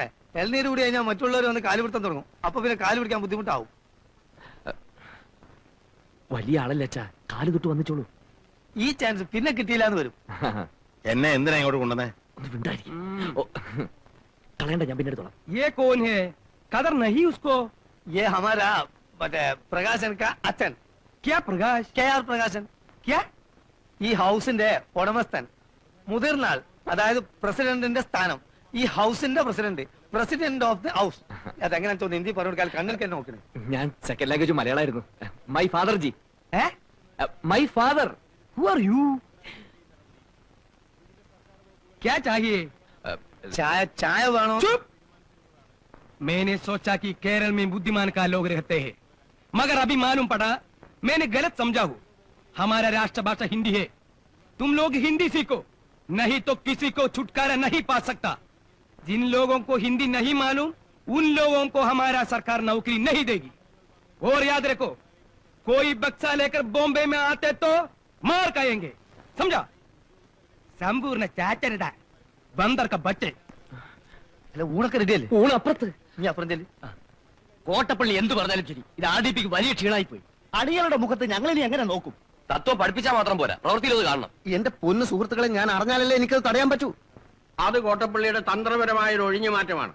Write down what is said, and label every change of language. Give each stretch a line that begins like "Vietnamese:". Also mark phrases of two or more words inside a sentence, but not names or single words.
Malayalam: എൽനീര് കൂടി കഴിഞ്ഞാൽ മറ്റുള്ളവർ വന്ന് കാല് പിടുത്തം തുടങ്ങും. അപ്പൊ പിന്നെ കാല് പിടിക്കാൻ ബുദ്ധിമുട്ടാവും. വലിയ ആളല്ലേ അച്ഛാ, കാല് തൊട്ട് വന്നിച്ചോളൂ. ഈ ചാൻസ് പിന്നെ കിട്ടിയില്ല എന്ന് വരും. എന്നെ എന്തിനാ ഇങ്ങോട്ട് കൊണ്ടുവന്നേ? ഒന്ന് മിണ്ടായിരിക്കും. ഓ, കളയണ്ട, ഞാൻ പിന്നെ എടുത്തോളാം.
Hindi: ये कौन है? कदर नहीं उसको. ये हमारा മറ്റേ പ്രകാശൻ കാ അച്ഛൻ. क्या प्रकाश?
Malayalam: KR പ്രകാശൻ.
Hindi: क्या?
Malayalam: ഈ ഹൗസിന്റെ ഉടമസ്ഥൻ. മുതിർന്നാൾ, അതായത് പ്രസിഡന്റിന്റെ സ്ഥാനം. ഈ ഹൗസിന്റെ പ്രസിഡന്റ്,
English: president of the house.
Malayalam: അതെങ്ങനെ തോന്നുന്നു ഹിന്ദി പറഞ്ഞു കൊടുക്കാൻ കണ്ണിൽ തന്നെ നോക്കണേ. ഞാൻ
English: second language
Malayalam: മലയാളമായിരുന്നു.
English: My father ji. ഏ My father. Who are you?
Hindi: क्या चाहिए?
Malayalam: ചായ ചായ വേണോ?
Hindi: चुप! मैंने सोचा कि केरल में बुद्धिमान का लोग रहते हैं, मगर अभी मालूम पड़ा मैंने गलत समझा हूँ. हमारा राष्ट्रभाषा हिंदी है. तुम लोग हिंदी सीखो, नहीं तो किसी को छुटकारा नहीं पा सकता. जिन लोगों को हिंदी नहीं मालूम उन लोगों को हमारा सरकार नौकरी नहीं देगी. और याद रखो, कोई बक्सा लेकर बॉम्बे में आते तो मार खाएंगे, समझा? संपूर्ण चाचरदा बंदर का बच्चे.
Malayalam: അല്ല ഊണൊക്കെ റെഡിയല്ലേ? ഊണ് അപ്പുറത്ത്. നീ അപ്പുറം ചെല്ലു. കോട്ടപ്പള്ളി എന്ത് പറഞ്ഞാലും ശരി, ഇത് ആർഡിപിക്ക് വലിയ ക്ഷീണായി പോയി. അടികളുടെ മുഖത്ത് ഞങ്ങൾ ഇനി എങ്ങനെ നോക്കും? തത്വം പഠിപ്പിച്ചാൽ മാത്രം പോരാ, പ്രവൃത്തിയിൽ കാണണം. എന്റെ പൊന്നു സുഹൃത്തുക്കളെ, ഞാൻ അറിഞ്ഞാലല്ലേ എനിക്കത് തടയാൻ പറ്റൂ. അത് കോട്ടപ്പള്ളിയുടെ തന്ത്രപരമായ ഒരു ഒഴിഞ്ഞു മാറ്റമാണ്.